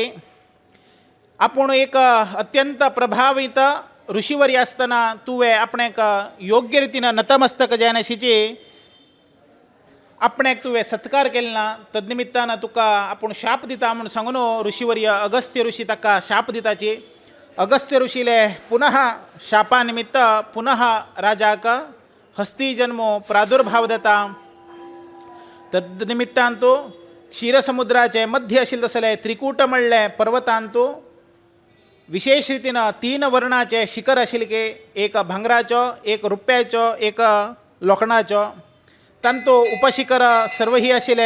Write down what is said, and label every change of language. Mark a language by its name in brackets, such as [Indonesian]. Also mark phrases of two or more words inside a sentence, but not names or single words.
[Konkani] आपूण एक अत्यंत प्रभावित ऋषीवरी आसतना तुवें आपणाक योग्य रितीन नतमस्तक जायनाशिची आपणाक तुवें सत्कार केलो ना. तदनिमित्तान तुका आपूण शाप दिता म्हूण सांगून ऋषीवर्य अगस्त्य ऋषी ताका शाप दिताची. अगस्त्य ऋषीले पुनः शापा निमित्त पुनः राजाक हस्ती जन्म प्रादुर्भाव जाता. तदनिमित्तान तो क्षीरसमुद्राचे मध्य आशिल्ले तसले त्रिकूट म्हणले पर्वतांत विशेष रितीन 3 वर्णाचे शिखर आशिल्ले एक भांगराचो एक रुप्याचो एक लोखणाचो तांतो उपशिखर सर्वही आशिल्ले.